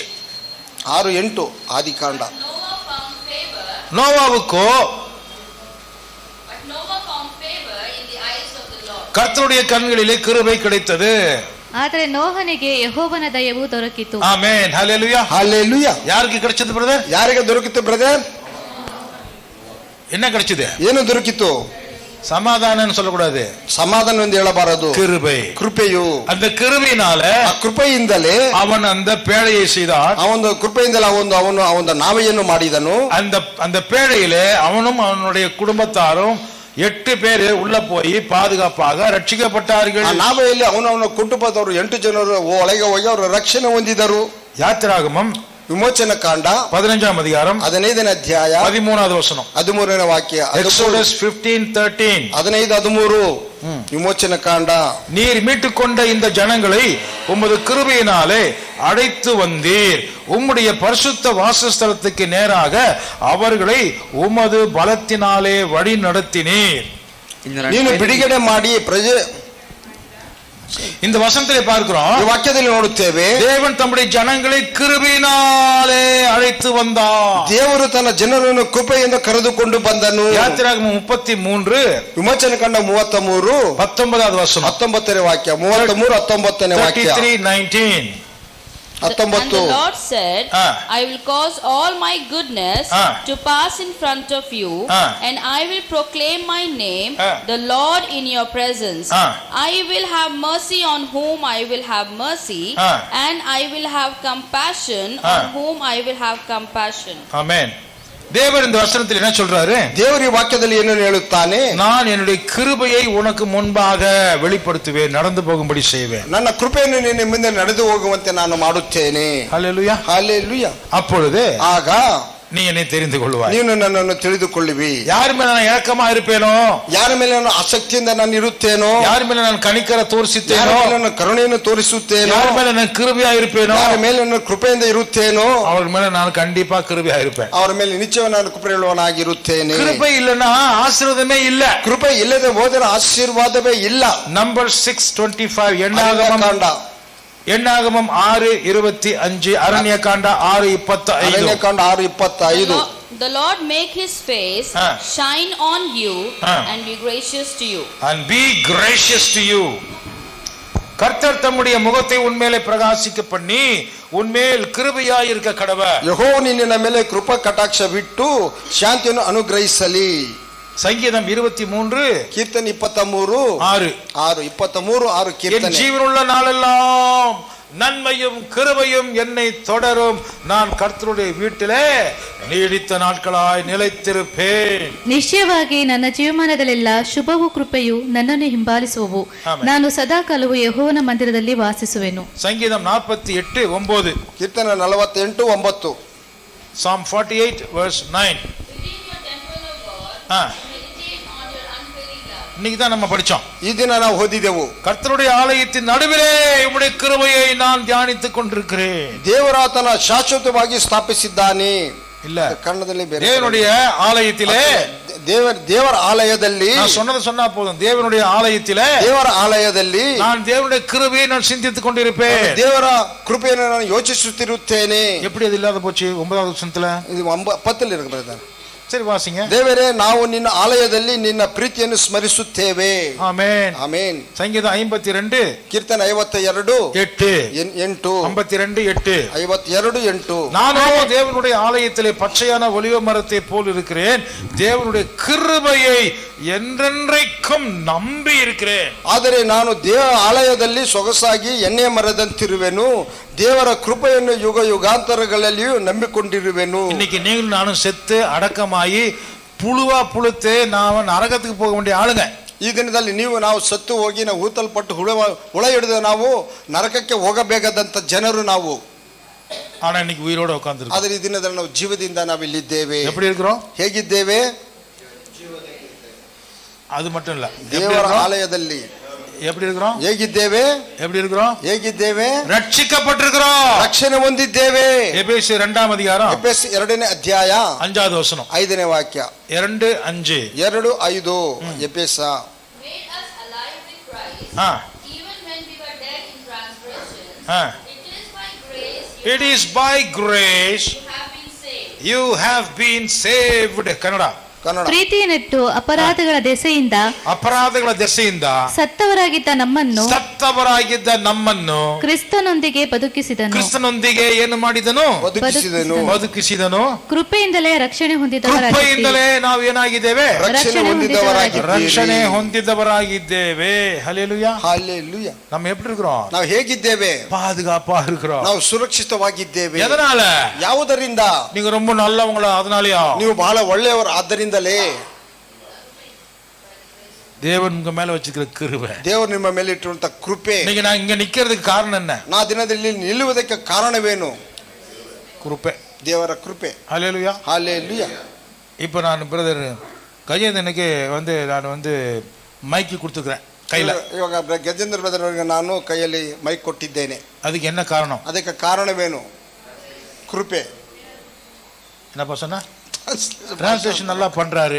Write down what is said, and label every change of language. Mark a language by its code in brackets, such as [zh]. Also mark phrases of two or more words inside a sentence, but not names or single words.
[kn] 6:8 ಆದಿಕಾಂಡ. [ta] நோவாவுக்கு கர்த்தருடைய கண்களிலே கிருபை கிடைத்தது. [kn] ಆದರೆ ನೋಹನಿಗೆ ಯೆಹೋವನ ದಯವು ದೊರಕಿತು. ಆಮೆನ್, [ta] ஹல்லேலூயா, ஹல்லேலூயா. யாருக்கு கிடைச்சது பிரதர்? [kn] ಯಾರಿಗೆ ದೊರಕಿತು ಬ್ರದರ್? [ta] என்ன கிடைச்சது? [kn] ಏನು ದೊರಕಿತು? [ta] சமாதானம் சொல்லக்கூடாது, [kn] சமாதானம் ಎಂದು ಹೇಳಬಾರದು, [ta] கிருபை. [kn] ಕೃಪೆಯು. [ta] அந்த கிருபையினால, [kn] ಆ ಕೃಪೆಯಿಂದಲೇ [ta] அவன் அந்த பேழையை செய்தான். [kn] ಅವನ ಕೃಪೆಯಿಂದಲೇ ಅವನು ನಾವೆಯನ್ನು ಮಾಡಿದನು. [ta] அந்த பேழையிலே அவனும் அவனுடைய குடும்பத்தாரும் 8 பேர் உள்ள போய் பாதுகாப்பாக ரட்சிக்கப்பட்டார்கள். [kn] ನಾವೆಯಲ್ಲಿ ಅವನ ಕುಟುಂಬದವರು 8 ಜನರು ಒಳಗೆ ಹೋಗಿ ಅವರು ರಕ್ಷಣೆ ಹೊಂದಿದರು. [ta] யாத்திராகமம் [kn] ವಿಮೋಚನ ಕಾಂಡ [ta] 15 அதிகாரம் [kn] 15ನೇ ಅಧ್ಯಾಯ [ta] 13வது வசனம். [kn] 13ನೇ ವಾಕ್ಯ. [en] Exodus 15:13. [kn] 15:13. ವಿಮೋಚನ ಕಾಂಡ. [ta] நீர் மீட்டுக்கொண்ட இந்த ஜனங்களை உமது கிருபையினாலே அழைத்து வந்தீர், உம்முடைய பரிசுத்த வாசஸ்தலத்துக்கு நேராக அவர்களை உமது பலத்தினாலே வழி நடத்தினீர். [kn] ನೀನು ಬಿಡುಗಡೆ ಮಾಡಿ ಪ್ರಜೆ. [ta] இந்த வசனத்திலே பார்க்கிறோம், [kn] ವಾಕ್ಯದಲ್ಲಿ ನೋಡುತ್ತೇವೆ, [ta] தேவன் தம்முடைய ஜனங்களை கிருபையினாலே அழைத்து வந்தார். [kn] ದೇವರು ತನ್ನ ಜನರನ್ನು ಕೃಪೆಯಿಂದ ಕರೆದುಕೊಂಡು ಬಂದನು. ಯಾತ್ರಾಗಮಂ 33 ವಿಮೋಚನ ಕಾಂಡ 33 [ta] 19வது வசனம். [kn] 19ನೇ ವಾಕ್ಯ. 33 19ನೇ ವಾಕ್ಯ. 33:19. [en] And the Lord said, I will cause all my goodness to pass in front of you, and I will proclaim my name, the Lord, in your presence. I will have mercy on whom I will have mercy, and I will have compassion on whom I will have compassion. [ta] Amen. தேவர் இந்த வசனத்தில் என்ன சொல்றாரு? [kn] தேவர் ಈ ವಾಕ್ಯದಲ್ಲಿ ಏನು ಹೇಳುತ್ತಾನೆ? [ta] நான் என்னுடைய கிருபையை உனக்கு முன்பாக வெளிப்படுத்துவேன், நடந்து போகும்படி செய்வேன். [kn] ನನ್ನ ಕೃಪೆಯನ್ನು ನಿನ್ನ ಮುಂದೆ ನಡೆದು ಹೋಗುವಂತೆ ನಾನು ಮಾಡುತ್ತೇನೆ. [ta] ஹல்லேலூயா, ஹல்லேலூயா. அப்பொழுது [kn] ಆಗ [ta] நீ என்னை தெரிந்து கொள்வாய், [kn] ನೀನು ನನ್ನನ್ನು ತಿಳಿದುಕೊಳ್ಳುವಿ. [ta] யார் மேல நான் இரக்கமா இருப்பேனೋ, [kn] ಯಾರ ಮೇಲೆ ನಾನು ಆಸಕ್ತಿಯಿಂದ ನಾನು ಇರುತ್ತೇನೋ, [ta] யார் மேல நான் [kn] ಕನಿಕರ ತೋರಿಸುತ್ತೇನೋ, ಯಾರ ಮೇಲೆ ನಾನು ಕರುಣೆಯನ್ನು ತೋರಿಸುತ್ತೇನೋ, [ta] யார் மேல நான் கிருபையா இருப்பேನೋ, [kn] ಯಾರ ಮೇಲೆ ನಾನು ಕೃಪೆಯಿಂದ ಇರುತ್ತೇನೋ, ಅವರ ಮೇಲೆ ನಾನು [ta] கண்டிப்பா கிருபையா இருப்பேன். [kn] ಅವರ ಮೇಲೆ ನಿಶ್ಚಯವಾಗಿ ನಾನು ಕೃಪೆಯುಳ್ಳವನಾಗಿರುತ್ತೇನೆ. [ta] கிருபை இல்லனா ஆசீர்வாதமே இல்ல. [kn] ಕೃಪೆ ಇಲ್ಲದೆ ಹೋದರೆ ಆಶೀರ್ವಾದವೇ ಇಲ್ಲ. [ta] ನಂಬರ್ 6:25 எண்ணாகமம் 6:25, அரண்யகாண்ட 6:25. [en] The Lord make his face shine on you and be gracious to you. And be gracious to you. [ta] கர்த்தர் தம்முடைய முகத்தை உன்மேலே பிரகாசிக்க பண்ணி உன்மேல் கிருபையாய் இருக்க கடவர். [kn] ಯೆಹೋವನು ನಿನ್ನ ಮೇಲೆ ಕೃಪಾ ಕಟಾಕ್ಷ ಬಿಟ್ಟು ಶಾಂತಿಯನ್ನು ಅನುಗ್ರಹಿಸಲಿ. [ta] சங்கீதம் 23 கீர்த்தனை 23:6 கீர்த்தனை. என் ஜீவனுள்ள நாளெல்லாம் நன்மையும் கிருபையும் என்னை தொடரும், நான் கர்த்தருடைய வீட்டிலே நீடித்த நாட்களாய் நிலைத்திருப்பேன். [kn] ನಿಶ್ಚಯವಾಗಿ ನನ್ನ ಜೀವಮಾನದಲ್ಲೆಲ್ಲ ಶುಭವೂ ಕೃಪೆಯು ನನ್ನನ್ನು ಹಿಂಬಾಲಿಸುವವು, ನಾನು ಸದಾಕಾಲವು ಯೆಹೋವನ ಮಂದಿರದಲ್ಲಿ ವಾಸಿಸುವೆನು. [ta] சங்கீதம் 48:9. கீர்த்தனை 48:9. Psalm 48:9. இன்னைக்கு தான் நம்ம படிச்சோம். [kn] ಈ ದಿನ ನಾವು ಓದಿದೆವು. [ta] கர்த்தருடைய ஆலயத்தின் நடுவிலே உம்முடைய கிருபையை நான் தியானித்துக் கொண்டிருக்கிறேன். [kn] ದೇವರಾತನ ಶಾಶ್ವತವಾಗಿ ಸ್ಥಾಪಿಸಿದ್ದಾನೆ. [ta] இல்ல, [kn] ಕನ್ನಡದಲ್ಲಿ ಬೇರೆ. [ta] தேவனுடைய ஆலயத்திலே, [kn] ದೇವರ ಆಲಯದಲ್ಲಿ, [ta] நான் சொன்னது சொன்னா போதும், தேவனுடைய ஆலயத்திலே, [kn] ದೇವರ ಆಲಯದಲ್ಲಿ [ta] நான் தேவனுடைய கிருபையை நான் சிந்தித்துக் கொண்டிருப்பேன். [kn] ದೇವರ ಕೃಪೆಯನ್ನು ನಾನು ಯೋಚಿಸುತ್ತಿರುತ್ತೇನೆ. [ta] எப்படி அது இல்லாத போச்சு? 9வது வசனத்துல ಇದು 10 இருக்கு பிரதர். சரி வாசிங்க. [kn] ದೇವರೇ, ನಾವು ನಿನ್ನ ಆಲಯದಲ್ಲಿ ನಿನ್ನ ಪ್ರೀತಿಯನ್ನು ಸ್ಮರಿಸುತ್ತೇವೆ. ಆಮೆನ್, ಆಮೆನ್. [ta] சங்கீதம் 52 [kn] ಕೀರ್ತನೆ 52:8. 52:8. 52:8. [ta] நானோ தேவனுடைய ஆலயத்திலே பச்சையான ஒலிவ மரத்தை போல் இருக்கிறேன், தேவனுடைய கிருபையை என்றென்றைக்கும் நம்பி இருக்கிறேன். [kn] ಆದರೆ ನಾನು ದೇವ ಆಲಯದಲ್ಲಿ ಸೊಗಸಾಗಿ ಎಣ್ಣೆ ಮರದಂತಿರುವೆನು, ದೇವರ ಕೃಪೆಯನ್ನು ಯುಗ ಯುಗಾಂತರಗಳಲ್ಲಿಯೂ ನಂಬಿಕೊಂಡಿರುವೆನು. [ta] இன்னைக்கு நீங்களும் நானும் செத்து அடக்கமாயி புழுவா புழுத்து நாம நரகத்துக்கு போக வேண்டிய ஆளுங்க. [kn] ಈ ದಿನದಲ್ಲಿ ನಾವು ಸತ್ತು ಹೋಗಿ ನಾವು ಊತಲ್ಪಟ್ಟು ಹುಳ ಹಿಡಿದ ನಾವು ನರಕಕ್ಕೆ ಹೋಗಬೇಕಾದಂತ ಜನರು ನಾವು. [ta] ஆனா இன்னைக்கு உயிரோட உட்கார்ந்திருக்கோம். [kn] ಆದರೆ ಈ ದಿನದಲ್ಲಿ ನಾವು ಜೀವದಿಂದ ನಾವು ಇಲ್ಲಿದ್ದೇವೆ. [ta] எப்படி இருக்கிறோம்? [kn] ಹೇಗಿದ್ದೇವೆ? [ta] அது மட்டும் இல்ல, [kn] ದೇವರ ಆಲಯದಲ್ಲಿ [ta] எப்படி இருக்கிறோம்? [kn] ಹೇಗಿದ್ದೇವೆ? [ta] எப்படி இருக்கிறோம்? [kn] ಹೇಗಿದ್ದೇವೆ? [ta] ரட்சிக்கப்பட்டிருக்கிறோம், [kn] ರಕ್ಷಣೆ ಹೊಂದಿದ್ದೇವೆ. [ta] எபேசியர் 2ஆம் அதிகாரம் [kn] ಎಫೆಸರ್ 2ನೇ ಅಧ್ಯಾಯ [ta] 5வது வசனம், [kn] 5ನೇ ವಾಕ್ಯ. 2:5. 2:5 ಎಫೆಸ. [en] Made us alive with Christ, even when we were dead in transgressions. It is by grace you have been saved. [kn] ಕನ್ನಡ. ಪ್ರೀತಿಯನ್ನಿಟ್ಟು ಅಪರಾಧಗಳ ದೆಸೆಯಿಂದ ಸತ್ತವರಾಗಿದ್ದ ನಮ್ಮನ್ನು ಕ್ರಿಸ್ತನೊಂದಿಗೆ ಬದುಕಿಸಿದನು. ಏನು ಮಾಡಿದನು? ಬದುಕಿಸಿದನು. ಕೃಪೆಯಿಂದಲೇ ರಕ್ಷಣೆ ಹೊಂದಿದವರಾಗಿದ್ದೇವೆ. ನಾವು ಏನಾಗಿದ್ದೇವೆ? ರಕ್ಷಣೆ ಹೊಂದಿದವರಾಗಿದ್ದೇವೆ. ಹಲ್ಲೆಲೂಯಾ, ಹಲ್ಲೆಲೂಯಾ. [ta] நம்ம எப்படி இருக்கிறோம்? [kn] ನಾವು ಹೇಗಿದ್ದೇವೆ? [ta] பாதுகாப்பா இருக்கிறோம். [kn] ನಾವು ಸುರಕ್ಷಿತವಾಗಿದ್ದೇವೆ. [ta] எதனால? [kn] ಯಾವುದರಿಂದ? [ta] நீங்க ரொம்ப நல்லவங்களா, அதனாலயா? [kn] ನೀವು ಬಹಳ ಒಳ್ಳೆಯವರು, ಆದ್ದರಿಂದ [ta] தேவன் உங்க மேல வச்சிருக்கிற கிருபை, [kn] ದೇವರು ನಿಮ್ಮ ಮೇಲೆ ಇಟ್ಟಿರುವಂತ ಕೃಪೆ. [ta] நீங்க நான் இங்க நிக்கிறதுக்கு காரணம் என்ன? [kn] ನಾ ದಿನದಲ್ಲಿ ನಿಲ್ಲುವುದಕ್ಕೆ ಕಾರಣವೇನು? ಕೃಪೆ, ದೇವರ ಕೃಪೆ. [ta] ஹல்லேலூயா. ஹalleluya. இப்போ நான் பிரதர் கஜேந்திரனுக்கு நான் மைக்கு கொடுத்துக்கிறேன் கையில். [kn] ಇವಾಗ ಗಜೇಂದ್ರ ಬ್ರದರ್ ಅವರಿಗೆ ನಾನು ಕೈಯಲ್ಲಿ ಮೈಕ್ ಕೊಟ್ಟಿದ್ದೇನೆ. [ta] அதுக்கு என்ன காரணம்? [kn] ಅದಕ್ಕೆ ಕಾರಣವೇನು? ಕೃಪೆ. [ta] என்னப்பா சொன்னா? டிரான்ஸ்லேஷன் நல்லா பண்றாரு.